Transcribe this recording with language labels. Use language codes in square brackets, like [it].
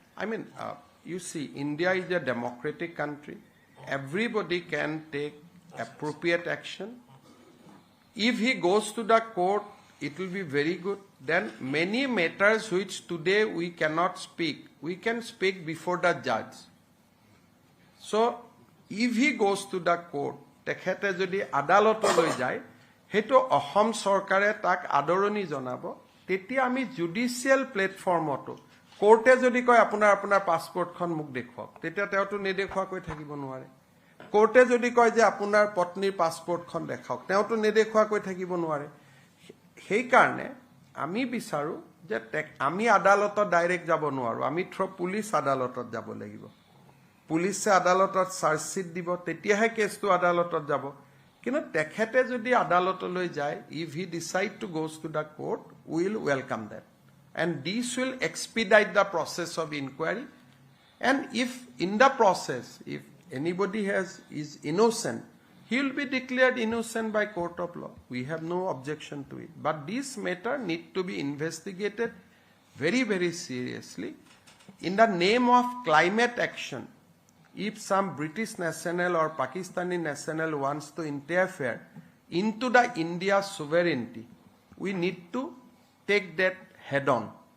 [en] I mean, you see, India is a democratic country. Everybody can take appropriate action. If he goes to the court, it will be very good. Then many matters which today we cannot speak, we can speak before the judge. So, if he goes to the court, [as] তেখেতে যদি আদালতলৈ যায় হেতু অসম চৰকাৰে তাক আদৰণি জনাব তেতিয়া আমি জুডিশিয়াল প্লেটফৰ্মটো কোৰ্টে যদি কয় আপোনাৰ পাছপৰ্টখন মোক দেখুৱাওক তেতিয়া তেওঁটো নেদেখুৱাকৈ থাকিব নোৱাৰে কোৰ্টে যদি কয় যে আপোনাৰ পত্নীৰ পাছপৰ্টখন দেখাওক তেওঁটো নেদেখুৱাকৈ থাকিব নোৱাৰে সেই কাৰণে আমি বিচাৰো যে আমি আদালতত ডাইৰেক্ট যাব নোৱাৰো আমি পুলিচ আদালতত যাব লাগিব পুলিচে আদালতত চাৰ্জশিট দিব তেতিয়াহে কেছটো আদালতত যাব কিন্তু তেখেতে যদি আদালতলৈ যায় [en] If he decide to goes to the court will welcome that and this will expedite the process of inquiry and if in the process if anybody is innocent he will be declared innocent by court of law. We have no objection to it. But this matter need to be investigated very, very seriously. In the name of climate action, if some British national or Pakistani national wants to interfere into the India's sovereignty, we need to take that head on.